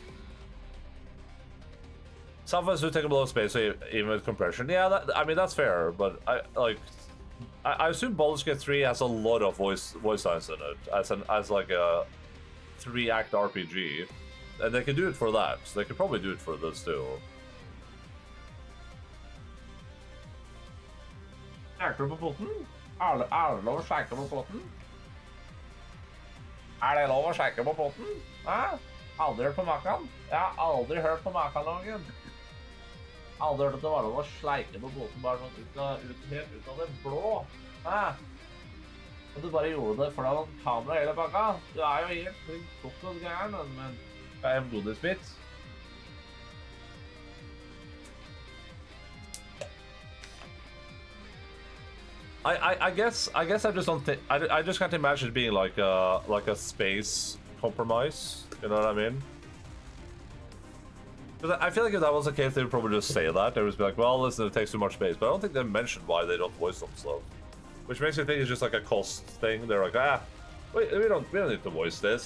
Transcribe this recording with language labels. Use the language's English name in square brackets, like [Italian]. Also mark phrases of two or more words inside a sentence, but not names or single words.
[English] Some of us who take a lot of space, so even with compression. Yeah, I mean that's fair, but I assume Baldur's Gate 3 has a lot of voice lines in it as like a 3-act RPG, and they can do it for that. So they could probably do it for this too. [Norwegian] Snakker på foten? Er det lov å snakke på foten? Er det lov å snakke på foten? Hæ? Aldri hørt på maken? Jeg har aldri hørt på maken noen. Aldri hørt at det var lov å sleike på båten bare sånn helt ut av det blå. Hæ? Og du bare gjorde det for deg med kamera hele pakka. Du er jo helt klink gæren, men jeg er en godisbit. [English] I guess I just don't think I just can't imagine it being like a space compromise. You know what I mean? Because I feel like if that was the case, they would probably just say that. They would be like, well, listen, it takes too much space. But I don't think they mentioned why they don't voice some stuff. Which makes me think it's just like a cost thing. They're like, we don't need to voice this.